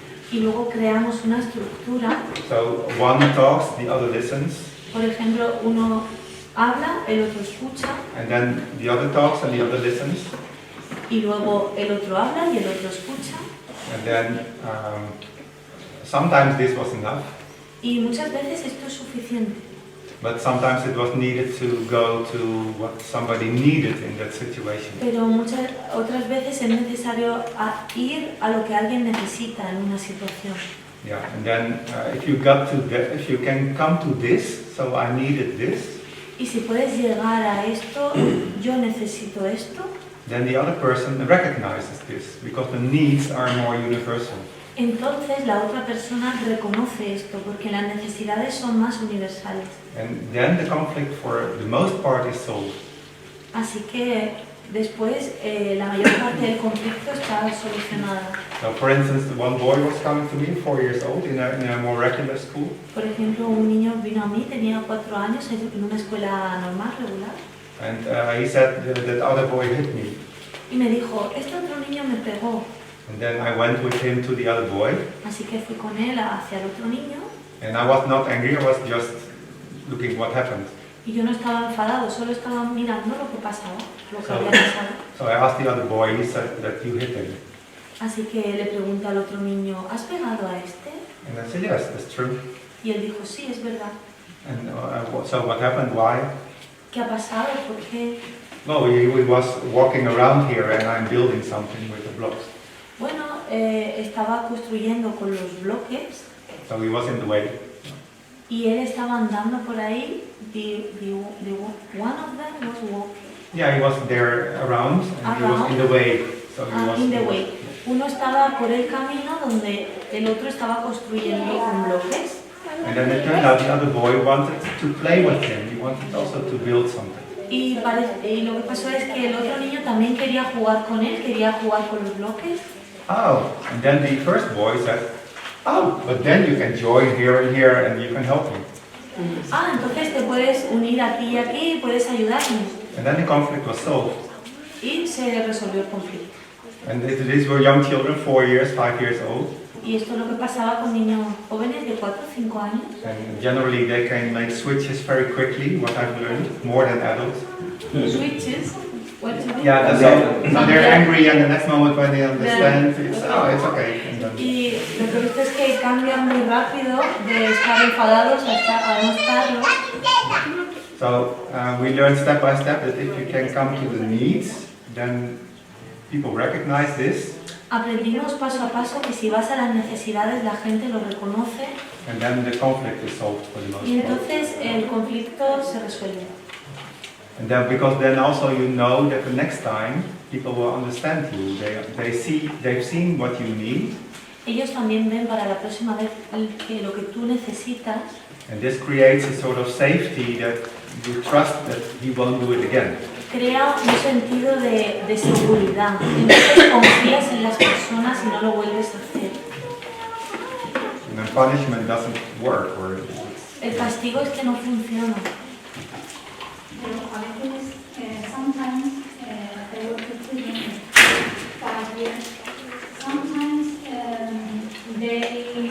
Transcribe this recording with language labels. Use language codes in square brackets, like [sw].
[es] y luego creamos una estructura. [en] So one talks, the other listens. [es] Por ejemplo, uno habla, el otro escucha. [en] And then the other talks and the other listens. [es] Y luego el otro habla y el otro escucha. [en] And then sometimes this was enough. [es] Y muchas veces esto es suficiente. [en] But sometimes it was needed to go to what somebody needed in that situation. [es] Pero muchas otras veces es necesario ir a lo que alguien necesita en una situación. [en] Yeah, and then if you can come to this, so I needed this. [es] Y si puedes llegar a esto, yo necesito esto. [en] Then the other person recognizes this because the needs are more universal. [es] Entonces la otra persona reconoce esto porque las necesidades son más universales. [en] And then the conflict for the most part is solved. [es] Así que después la mayor parte del conflicto está solucionada. [en] So for instance, one boy was coming to me, 4 years old, in a more regular school. [es] Por ejemplo, un niño vino a mí, tenía 4 años, en una escuela normal, regular. [en] And he said that other boy hit me. [es] Y me dijo, este otro niño me pegó. [en] And then I went with him to the other boy. [es] Así que fui con él hacia el otro niño. [en] And I was not angry, I was just looking what happened. [es] Y yo no estaba enfadado, solo estaba mirando lo que pasaba, lo que había pasado. [en] So I asked the other boy, he said that you hit him. [es] Así que le pregunté al otro niño, ¿has pegado a este? [en] And I said, yes, that's true. [es] Y él dijo, sí, es verdad. [en] And so what happened, why? [es] ¿Qué ha pasado? ¿Por qué? [en] No, he was walking around here and I'm building something with the blocks. [es] Bueno, estaba construyendo con los bloques. [en] So he was in the way. [es] Y él estaba andando por ahí. [en] One of them was walking. Yeah, he was there around and he was in the way. So he was in the way. [es] Uno estaba por el camino donde el otro estaba construyendo con bloques. [en] And then it turned out the other boy wanted to play with him. He wanted also to build something. [es] Y lo que pasó es que el otro niño también quería jugar con él, quería jugar con los bloques. [en] Oh, and then the first boy said, oh, but then you can join here and here and you can help me. [es] Ah, entonces te puedes unir aquí y aquí y puedes ayudarme. [en] And then the conflict was solved. [es] Y se resolvió el conflicto. [en] And these were young children, 4 years, 5 years old. [es] Y esto es lo que pasaba con niños jóvenes de 4 o 5 años. [en] And generally they can make switches very quickly, what I've learned, more than adults. Switches? What do you mean? Yeah, so they're angry and the next moment when they understand, it's okay. And then, [es] Y lo que he visto es que cambian muy rápido de estar enfadados a no estarlo. [en] so we learned step by step that if you can come to the needs, then people recognize this. [es] Aprendimos paso a paso que si vas a las necesidades la gente lo reconoce. [en] And then the conflict is solved for the most [es] Y [en] part. [es] entonces el conflicto se resuelve. [en] And then because then also you know that the next time people will understand you. They've seen what you need. [es] Ellos también ven para la próxima vez que lo que tú necesitas. [en] And this creates a sort of safety that you trust that he won't do it again. [es] Crea un sentido de seguridad. Entonces confías en las personas y no lo vuelves a hacer. [en] And then punishment doesn't work. [es] El castigo es que no funciona. Pero a veces, [en] sometimes, I work with children 5 years. Sometimes they